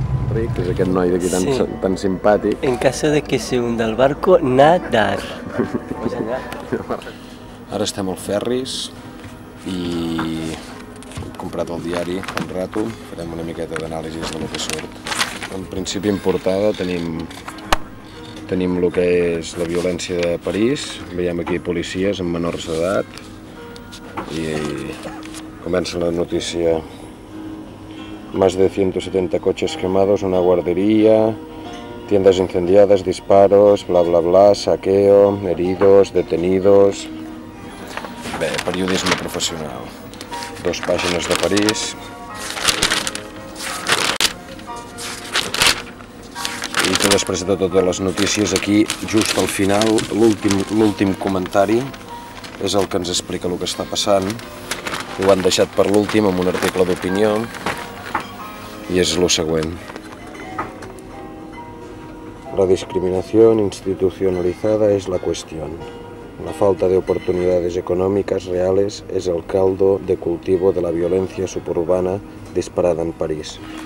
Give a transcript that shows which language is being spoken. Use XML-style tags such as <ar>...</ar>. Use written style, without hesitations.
<ca>Harry, que és aquest noi d'aquí tan simpàtic.</ca> <es>En caso de que se hunda el barco, nadar.</es> <ca>Ara estem al Ferris i hem comprat el diari</ca> <es>un rato,</es> <ca>farem una miqueta d'anàlisis de lo que surt. En principi en portada tenim el que és la violència de París, veiem aquí policies amb menors d'edat i comença la notícia.</ca> <es>Más de 170 coches quemados, una guardería, tiendas incendiadas, disparos, bla bla bla, saqueo, heridos, detenidos...</es> <ca>Bé, periodisme professional. 2 pàgines de París. I després de totes les notícies, aquí, just al final, l'últim comentari és el que ens explica el que està passant. Ho han deixat per l'últim amb un article d'opinió i és el següent.</ca> <es>La discriminación institucionalizada es la cuestión. La falta de oportunidades económicas reales es el caldo de cultivo de la violencia suburbana disparada en París.</es>